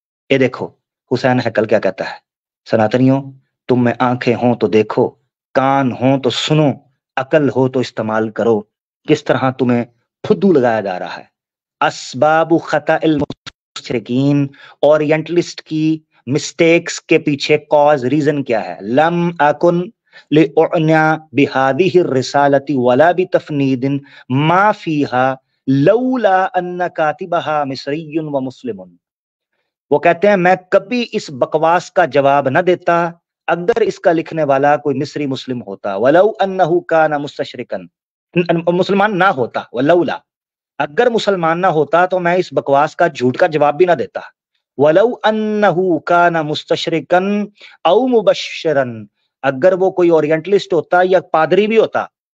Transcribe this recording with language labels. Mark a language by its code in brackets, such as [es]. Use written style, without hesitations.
[ur] یہ دیکھو حسین ہیکل کیا کہتا ہے. سناتنیوں، تم میں آنکھیں ہوں تو دیکھو، کان ہوں تو سنو، عقل ہو تو استعمال کرو. کس طرح تمہیں پھدو لگایا جا رہا ہے. [ar] اسباب خطا المشرکین، [ur] اورینٹلسٹ کی مسٹیکس کے پیچھے کاز، ریزن کیا ہے. [ar] لم اکن لأعنى بهذه الرسالة ولا بتفنيد ما فيها لولا أن كاتبها مصري ومسلم. [ur] وہ کہتے ہیں میں کبھی اس بکواس کا جواب نہ دیتا اگر اس کا لکھنے والا کوئی مصری مسلم ہوتا. [ar] ولو انه كان مستشرقا، [ur] مسلمان نہ ہوتا. ولولا، اگر مسلمان نہ ہوتا تو میں اس بکواس کا، جھوٹ کا جواب بھی نہ دیتا. [ar] ولو انه كان مستشرقا او مبشرا، [ur] اگر وہ کوئی اورینٹلسٹ ہوتا یا پادری بھی ہوتا.